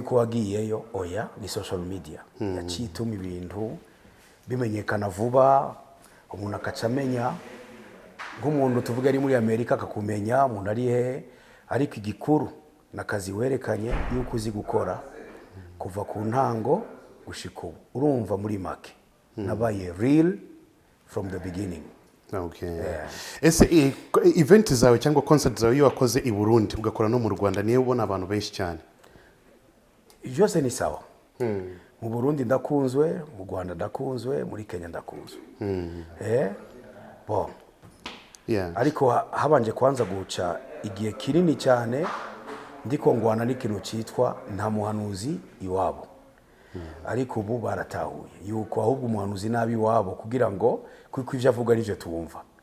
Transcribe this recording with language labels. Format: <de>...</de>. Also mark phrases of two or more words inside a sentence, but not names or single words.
<rn>yuko wagiyeyo oya ni social media yaciye ituma ibintu bimenyekana vuba umuntu akacamenya nk'umuntu tuvuga ari muri Amerika akakumenya umuntu ari he ariko igikuru nakazi werekanye yuko uzi gukora kuva ku ntango gushika urumva muri make nabaye</rn> <en>real from the beginning</en> <rn>okay ese event zawe cyangwa concert zawe iyo wakoze I Burundi ugakora no mu Rwanda niyo ubona abantu benshi cyane byose ni sawa mu Burundi ndakunzwe mu Rwanda ndakunzwe muri Kenya ndakunzwe ariko habanje kwanza guca igihe kinini cyane ndiko ngwana n'ikintu cyitwa nta muhanuzi iwabo ariko ubu baratahuye yuko ahubwo umuhanuzi nabi iwabo kugira ngo kuko ivyo avuga arivyo tuwumva</rn>